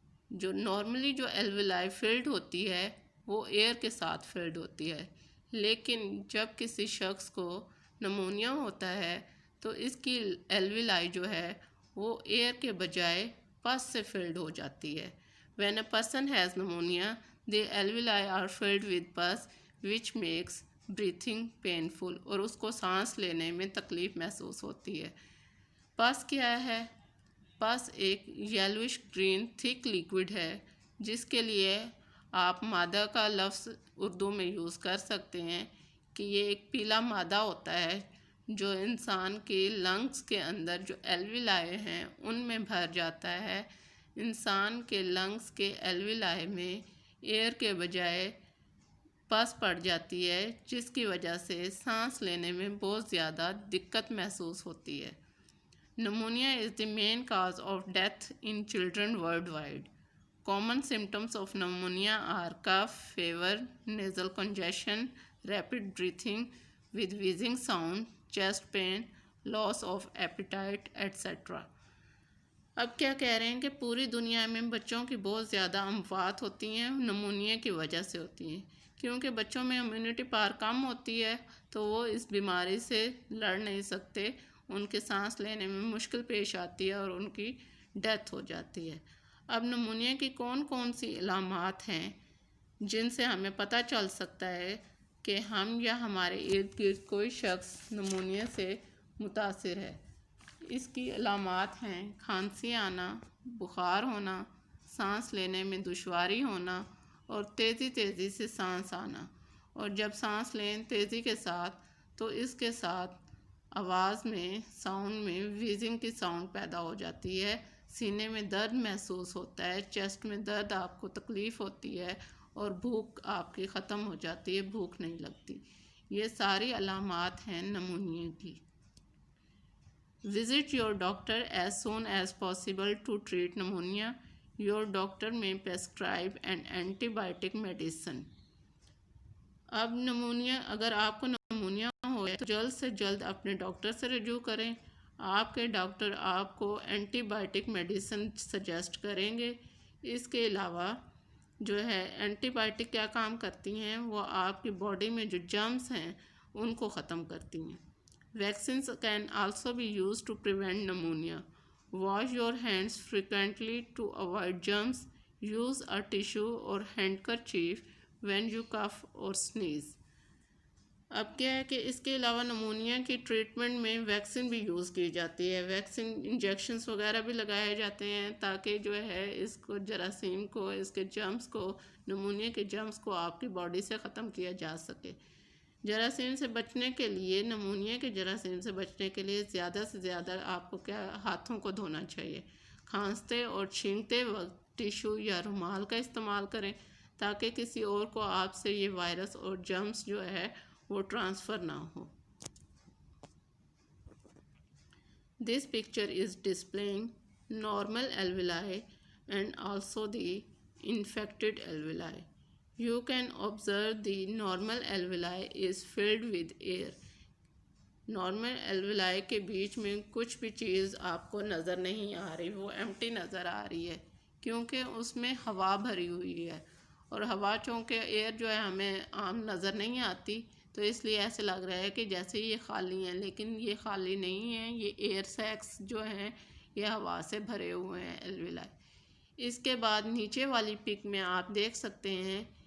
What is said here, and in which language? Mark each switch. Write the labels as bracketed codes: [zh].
[ur] جو نارملی جو alveoli flood ہوتی ہے وہ ایئر کے ساتھ فلڈ ہوتی ہے، لیکن جب کسی شخص کو نمونیا ہوتا ہے تو اس کی alveoli جو ہے وہ ایئر کے بجائے پس سے فلڈ ہو جاتی ہے. [en] When a person has pneumonia, the alveoli are filled with pus which makes breathing painful [ur] اور اس کو سانس لینے میں تکلیف محسوس ہوتی ہے. پس کیا ہے؟ پس ایک یلوش گرین تھک لیکوڈ ہے جس کے لیے آپ مادہ کا لفظ اردو میں یوز کر سکتے ہیں کہ یہ ایک پیلا مادہ ہوتا ہے جو انسان کے لنگس کے اندر جو alveoli ہیں ان میں بھر جاتا ہے. انسان کے لنگس کے alveoli میں ایئر کے بجائے پس پڑ جاتی ہے جس کی وجہ سے سانس لینے میں بہت زیادہ دقت محسوس ہوتی ہے. [en] Pneumonia is the main cause of death in children worldwide. Common symptoms of pneumonia are cough, fever, nasal congestion, rapid breathing with wheezing sound, chest pain, loss of appetite, etc. [ur] اب کیا کہہ رہے ہیں کہ پوری دنیا میں بچوں کی بہت زیادہ اموات ہوتی ہیں نمونیا کی وجہ سے ہوتی ہیں، کیونکہ بچوں میں امیونٹی پاور کم ہوتی ہے تو وہ اس بیماری سے لڑ نہیں سکتے، ان کے سانس لینے میں مشکل پیش آتی ہے اور ان کی ڈیتھ ہو جاتی ہے. اب نمونیا کی کون کون سی علامات ہیں جن سے ہمیں پتہ چل سکتا ہے کہ ہم یا ہمارے ارد گرد کوئی شخص نمونیا سے متاثر ہے؟ اس کی علامات ہیں کھانسی آنا، بخار ہونا، سانس لینے میں دشواری ہونا اور تیزی سے سانس آنا، اور جب سانس لیں تیزی کے ساتھ تو اس کے ساتھ آواز میں ساؤنڈ میں ویزنگ کی ساؤنڈ پیدا ہو جاتی ہے، سینے میں درد محسوس ہوتا ہے، چیسٹ میں درد، آپ کو تکلیف ہوتی ہے اور بھوک آپ کی ختم ہو جاتی ہے، بھوک نہیں لگتی. یہ ساری علامات ہیں نمونیا کی. [en] Visit your doctor as soon as possible to treat pneumonia. Your doctor may prescribe an antibiotic medicine. [ur] اب نمونیا، اگر آپ کو نمونیا ہو تو جلد سے جلد اپنے ڈاکٹر سے رجوع کریں. آپ کے ڈاکٹر آپ کو اینٹی بائیوٹک میڈیسن سجیسٹ کریں گے. اس کے علاوہ جو ہے اینٹی بائیوٹک کیا کام کرتی ہیں؟ وہ آپ کی باڈی میں جو جرمز ہیں ان کو ختم کرتی ہیں. [en] Vaccines can also be used to prevent pneumonia. Wash your hands frequently to avoid germs. Use a tissue or handkerchief when you cough or sneeze. [ur] اب کیا ہے کہ اس کے علاوہ نمونیا کی ٹریٹمنٹ میں ویکسین بھی یوز کی جاتی ہے، ویکسین انجیکشنز وغیرہ بھی لگائے جاتے ہیں تاکہ جو ہے اس کو جراثیم کو، اس کے جرمز کو، نمونیا کے جرمز کو آپ کی باڈی سے ختم کیا جا سکے. جراثیم سے بچنے کے لیے، نمونیا کے جراثیم سے بچنے کے لیے زیادہ سے زیادہ آپ کو کیا ہاتھوں کو دھونا چاہیے. کھانستے اور چھینکتے وقت ٹیشو یا رومال کا استعمال کریں تاکہ کسی اور کو آپ سے یہ وائرس اور جرمز جو ہے وہ ٹرانسفر نہ ہو. [en] This picture is displaying normal alveoli and also the infected alveoli. You can observe the normal alveoli is filled with air. [ur] Normal alveoli کے بیچ میں کچھ بھی چیز آپ کو نظر نہیں آ رہی، وہ ایمٹی نظر آ رہی ہے کیونکہ اس میں ہوا بھری ہوئی ہے، اور ہوا چونکہ ایئر جو ہے ہمیں عام نظر نہیں آتی تو اس لیے ایسے لگ رہا ہے کہ جیسے یہ خالی ہیں، لیکن یہ خالی نہیں ہیں، یہ ایئر سیکس جو ہیں یہ ہوا سے بھرے ہوئے ہیں alveoli. اس کے بعد نیچے والی پک میں آپ دیکھ سکتے ہیں